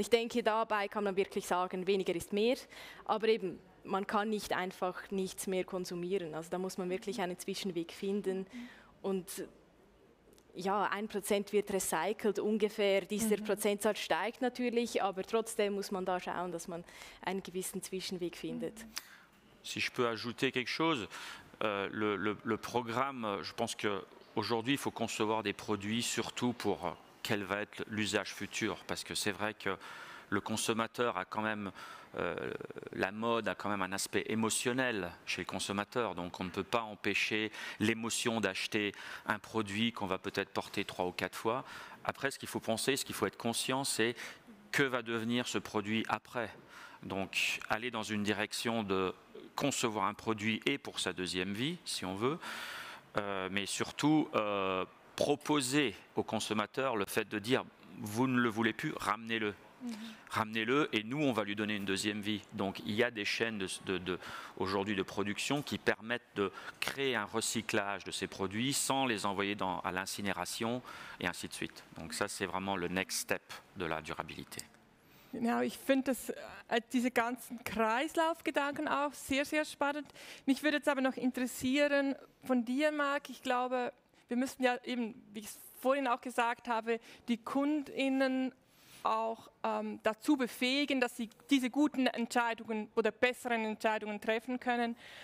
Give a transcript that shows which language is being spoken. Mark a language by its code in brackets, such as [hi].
[de] Und ich denke, dabei kann man wirklich sagen, weniger ist mehr. Aber eben, man kann nicht einfach nichts mehr konsumieren. Also da muss man wirklich einen Zwischenweg finden. Und ja, 1% wird recycelt ungefähr. Dieser Prozentsatz steigt natürlich, aber trotzdem muss man da schauen, dass man einen gewissen Zwischenweg findet. [fr] Si je peux ajouter quelque chose, le programme, je pense qu'aujourd'hui, il faut concevoir des produits surtout pour quel va être l'usage futur. Parce que c'est vrai que le consommateur a quand même, la mode a quand même un aspect émotionnel chez le consommateur. Donc on ne peut pas empêcher l'émotion d'acheter un produit qu'on va peut-être porter 3 ou 4 fois. Après, ce qu'il faut penser, ce qu'il faut être conscient, c'est que va devenir ce produit après. Donc aller dans une direction de concevoir un produit et pour sa deuxième vie, si on veut, mais surtout proposer au consommateur le fait de dire vous ne le voulez plus, ramenez-le. Ramenez-le et nous on va lui donner une deuxième vie. Donc il y a des chaînes aujourd'hui de production qui permettent de créer un recyclage de ces produits sans les envoyer à l'incinération et ainsi de suite. Donc ça c'est vraiment le next step de la durabilité. [de] Genau, ich finde diese ganzen Kreislaufgedanken auch sehr, sehr spannend. Mich würde jetzt aber noch interessieren von dir, Marc. Ich glaube, wir müssen ja eben, wie ich es vorhin auch gesagt habe, die KundInnen auch dazu befähigen, dass sie diese guten Entscheidungen oder besseren Entscheidungen treffen können.